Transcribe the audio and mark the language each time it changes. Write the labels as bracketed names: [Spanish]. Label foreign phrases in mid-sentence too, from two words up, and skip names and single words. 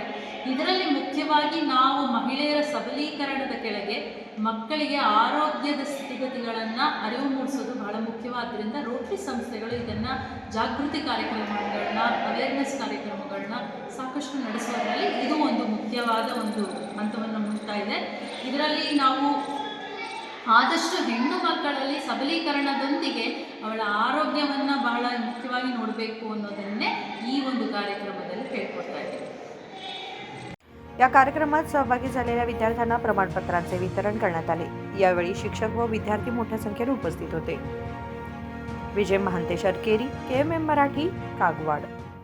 [Kannada] ಇದರಲ್ಲಿ ಮುಖ್ಯವಾಗಿ ನಾವು ಮಹಿಳೆಯರ ಸಬಲೀಕರಣದ ಕೆಳಗೆ ಮಕ್ಕಳಿಗೆ ಆರೋಗ್ಯದ ಸ್ಥಿತಿಗತಿಗಳನ್ನು ಅರಿವು ಮೂಡಿಸೋದು ಬಹಳ ಮುಖ್ಯವಾದ್ದರಿಂದ ರೋಟರಿ ಸಂಸ್ಥೆಗಳು ಇದನ್ನು ಜಾಗೃತಿ ಕಾರ್ಯಕ್ರಮಗಳನ್ನ, ಅವೇರ್ನೆಸ್ ಕಾರ್ಯಕ್ರಮಗಳನ್ನ ಸಾಕಷ್ಟು ನಡೆಸೋದ್ರಲ್ಲಿ ಇದು ಒಂದು ಮುಖ್ಯವಾದ ಒಂದು ಹಂತವನ್ನು ಮುಟ್ತಾ ಇದೆ। ಇದರಲ್ಲಿ ನಾವು ಆದಷ್ಟು ಹೆಣ್ಣು ಮಕ್ಕಳಲ್ಲಿ ಸಬಲೀಕರಣದೊಂದಿಗೆ ಅವಳ ಆರೋಗ್ಯವನ್ನು ಬಹಳ ಮುಖ್ಯವಾಗಿ ನೋಡಬೇಕು ಅನ್ನೋದನ್ನೇ ಈ ಒಂದು कार्यक्रमामध्ये ಹೇಳ್ಕೊಡ್ತಾ ಇದ್ದೀವಿ। [Marathi] या कार्यक्रमात सहभागी झालेल्या विद्यार्थ्यांना प्रमाणपत्रांचे वितरण करण्यात आले। यावेळी शिक्षक व विद्यार्थी मोठ्या संख्येने उपस्थित होते। विजय महांते शर्केरी, KMM मराठी, कागवाड।